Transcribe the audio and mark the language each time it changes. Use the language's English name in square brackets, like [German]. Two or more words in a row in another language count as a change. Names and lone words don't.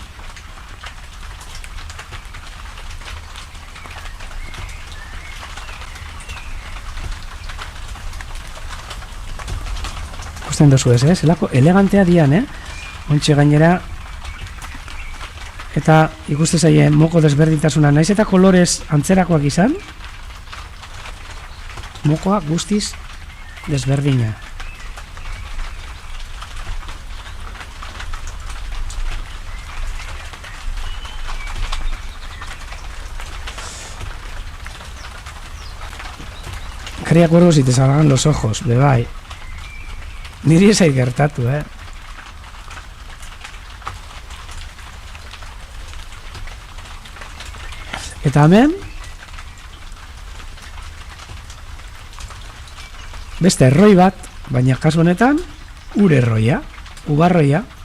[Basque] Ikusten dozu ez, zelako elegantea dian, Ontxe gainera. Eta ikuste zaie moko desberdintasuna. Naiz eta kolorez antzerakoak izan, mokoa guztiz desberdina. [Spanish] Cría cuervos y te salgan los ojos, [Basque] bebai. Niri ez zait gertatu, Eta hemen beste erroi bat, baina kasu honetan ur erroia, ubarroia.